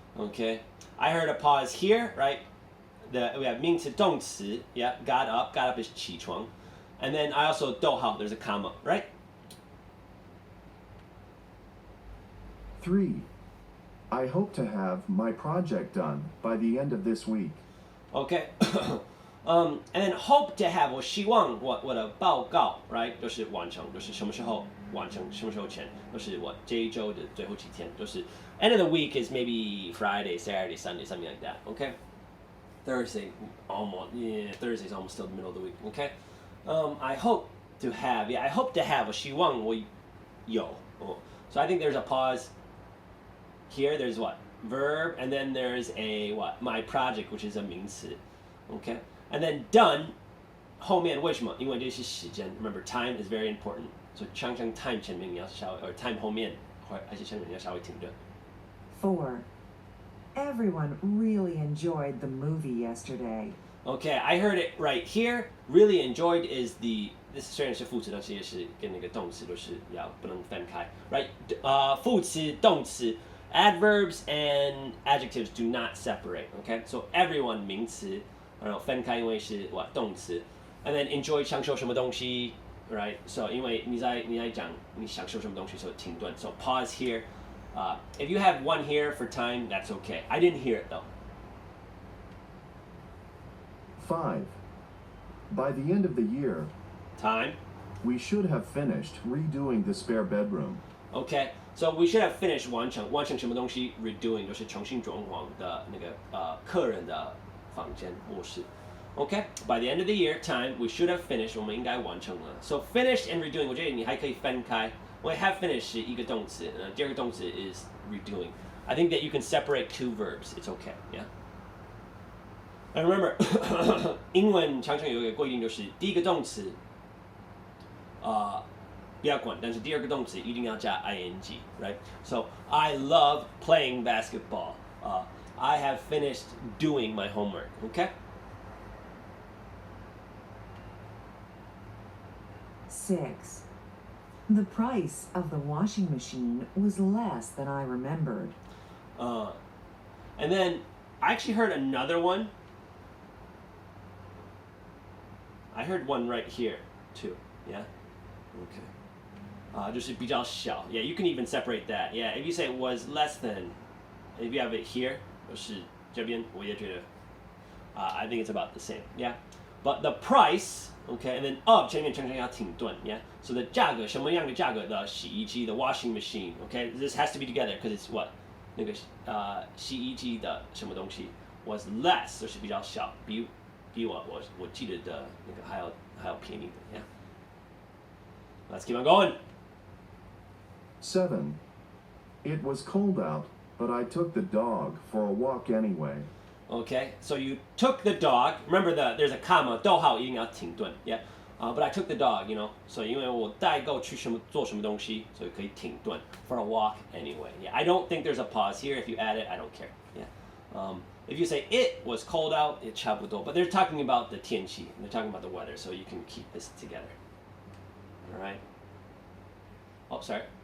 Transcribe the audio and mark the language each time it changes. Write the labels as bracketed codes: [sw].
[en] Okay, I heard a pause here, right? We have 名词动词, yeah, got up is 起床. And then I also 逗号, there's a comma, right? 3. I hope to have my project done by the end of this week. Okay. [zh] And then hope to have 我希望我的报告 right 就是完成就是什么时候完成什么时候前就是我这一周的最后几天就是 [en] end of the week is maybe Friday, Saturday, Sunday, something like that. Okay. Thursday Thursday is almost still the middle of the week. Okay. I hope to have, I hope to have [zh] 我希望我有 [en] So I think there's a pause here. There's what? Verb, and then there's a what? My project, which is a 名词. Okay. [zh] And then done, 后面为什么？因为这是时间. [en] Remember, time is very important. [zh] So 常常 time 前面你要稍微，or time 后面还是前面你要稍微停顿。 [en] 4. Everyone really enjoyed the movie yesterday. Okay, I heard it right here. Really enjoyed is this [zh] 虽然是副词，但是也是跟那个动词都是要不能分开 ，right？副词、动词 [en] adverbs and adjectives do not separate. Okay, so everyone 名词， [zh] 然后分开因为是动词 [en] ，and then enjoy [zh] 享受什么东西 [en] ，right? [zh] So 因为你在讲你享受什么东西，所以停顿。 [en] So pause here. If you have one here for time, that's okay. I didn't hear it though. 5. By the end of the year, Time. we should have finished redoing the spare bedroom. Okay, so we should have finished [zh] 完成什么东西 redoing 就是重新装潢的那个客人的房间卧室。 [en] Okay, by the end of the year time we should have finished [zh] 我们应该完成了。 [en] So finish and redoing [zh] 我觉得你还可以分开。因为 have finished 是一个动词，第二个动词 is redoing. [en] I think that you can separate two verbs. It's okay, yeah. [zh] And remember, 英文常常有一个规定就是第一个动词不要管，但是第二个动词一定要加 ing, right? [en] So I love playing basketball. I have finished doing my homework. Okay. 6. The price of the washing machine was less than I remembered. And then I actually heard another one. I heard one right here too. [zh] Yeah. Okay. 就是比较小. [en] Yeah, you can even separate that. Yeah, if you say it was less than, if you have it here, [zh] 就是这边我也觉得 [en] I think it's about the same. Yeah. But the price, okay, and then of [zh] 前面常常要停顿 [en] yeah. So the [zh] 价格什么样的价格的洗衣机 [en] the washing machine, okay, this has to be together because it's what [zh] 那个洗衣机的什么东西 [en] was less [zh] 就是比较小，比我记得的那个还要便宜的 [en] yeah. Let's keep on going. 7. It was cold out, but I took the dog for a walk anyway. Okay, so you took the dog. Remember there's a comma, [zh] 逗号一定要停顿 [en] yeah. But I took the dog, you know. [zh] So 因为我带狗去做什么东西，所以可以停顿 [en] for a walk anyway. Yeah, I don't think there's a pause here. If you add it, I don't care. Yeah. If you say it was cold out, [zh] 也差不多. [en] But they're talking about the 天气. They're talking about the weather, so you can keep this together. All right. Oh, sorry.